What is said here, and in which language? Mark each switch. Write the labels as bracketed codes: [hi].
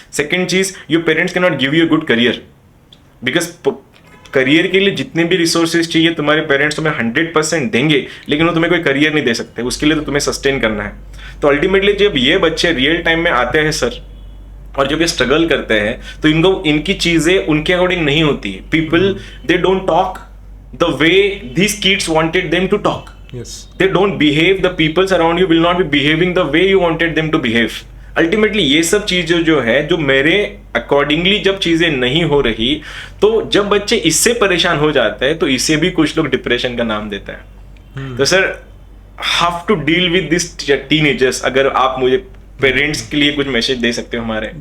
[hi] Second चीज, [en] your parents can not give you good career, [hi] because career के लिए जितने भी रिसोर्सेज चाहिए तुम्हारे पेरेंट्स तुम्हें 100% देंगे, लेकिन वो तुम्हें कोई करियर नहीं दे सकते. उसके लिए तो तुम्हें सस्टेन करना है. तो अल्टीमेटली जब ये बच्चे रियल टाइम में आते हैं सर, और जब ये स्ट्रगल करते हैं, तो इनको इनकी चीजें उनके अकॉर्डिंग नहीं होती. [en] People they don't talk the way these kids wanted them to talk. Yes. They don't behave, the peoples around you will not be behaving the way you wanted them to behave. [hi] Ultimately ये सब चीजें जो है, जो मेरे accordingly जब चीजें नहीं हो रही, तो जब बच्चे इससे परेशान हो जाते हैं, तो इसे भी कुछ लोग डिप्रेशन का नाम देते हैं. तो sir [en] how to deal with this teenagers, [hi] अगर आप मुझे पेरेंट्स के लिए कुछ मैसेज दे सकते हो हमारे.